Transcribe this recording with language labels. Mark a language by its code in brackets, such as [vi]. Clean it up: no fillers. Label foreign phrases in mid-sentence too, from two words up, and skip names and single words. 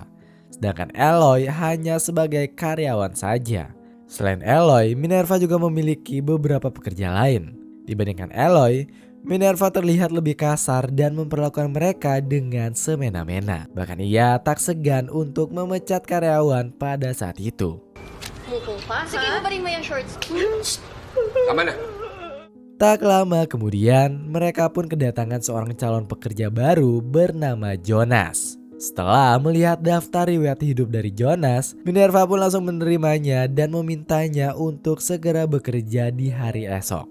[id] Sedangkan Eloy hanya sebagai karyawan saja. Selain Eloy, Minerva juga memiliki beberapa pekerja lain. Dibandingkan Eloy, Minerva terlihat lebih kasar dan memperlakukan mereka dengan semena-mena. Bahkan ia tak segan untuk memecat karyawan pada saat itu. [tl] Sige, babarin mo yung shorts. Tama na. [id] Tak lama kemudian, mereka pun kedatangan seorang calon pekerja baru bernama Jonas. Setelah melihat daftar riwayat hidup dari Jonas, Minerva pun langsung menerimanya dan memintanya untuk segera bekerja di hari esok.